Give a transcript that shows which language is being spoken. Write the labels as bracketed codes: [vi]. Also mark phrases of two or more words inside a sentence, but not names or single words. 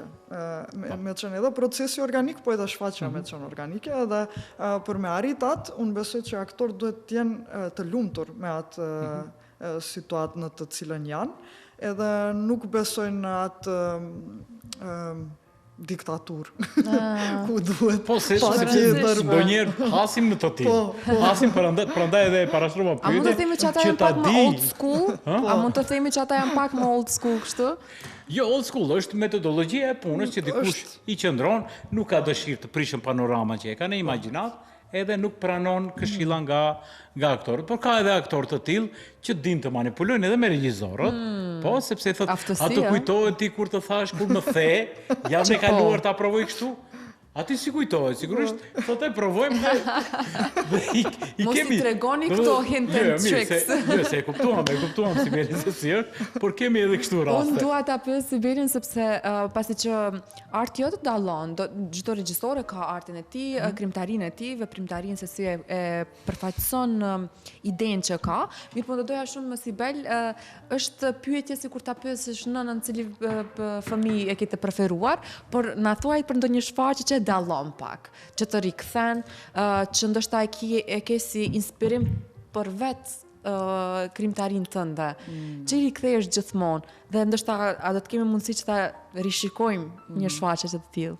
[sq] Me qenë edhe procesi organik, po edhe shfaqja me qenë organike, edhe për me arrit atë, unë besoj që aktor duhet të jenë të lumtur me atë situatë në të cilën janë, edhe nuk besojnë në atë diktatur, ku duhet ndonjëherë hasim në të tillë. Hasim prandaj edhe e parashtrova pyetje. A mund të themi që ata janë pak më [en] old school? [sq] A mund të themi që ata janë pak më [en] old school [sq] kështu? Jo, [en] old school [sq] është metodologjia e punës që dikush i qëndron, nuk ka dëshirë të prishën panorama që e ka në imagjinat, edhe nuk pranon këshilla nga aktorët. Por ka edhe aktorë të tillë që din të manipulojnë edhe me regjizorët, po, sepse thotë, ato kujtohet ti kur të thash, kur më the, jam e kaluar ta provoj kështu. Ati si kujtohet, sigurisht, thotë e provojmë dhe mos i tregoni këto [en] hint and tricks. [sq] Se e kuptuam Sibelin se si është, por kemi edhe kështu raste. Unë dua ta pyes Sibelin sepse pasi që arti jo të dallon, çdo regjisor ka artin e tij, krimtarinë e tij, veprimtarinë se si e përfaqëson idenë që ka. Mirë, po do doja shumë me Sibel, është pyetje sikur ta pyesësh nënën cili fëmijë e ke të preferuar, por na thuaj për ndonjë shfaqje që dallon pak, që të rikthen, që ndoshta e ke si inspirim për vetë krimtarinë tënde, që i rikthehesh gjithmonë, dhe ndoshta a do të kemi mundësi që ta rishikojmë një shfaqje të tillë.